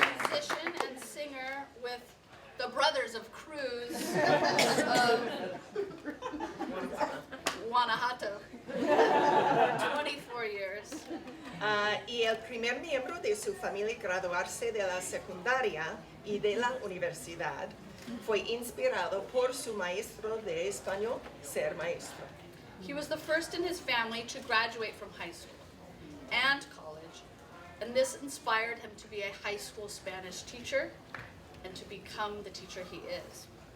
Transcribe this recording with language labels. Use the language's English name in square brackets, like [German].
[English] Musician and singer with the Brothers of Cruz of Guanajuato. 24 years. [Spanish] Y el primer miembro de su familia graduarse de la secundaria y de la universidad fue inspirado por su maestro de español ser maestro. [English] He was the first in his family to graduate from high school and college, and this inspired him to be a high school Spanish teacher and to become the teacher he is.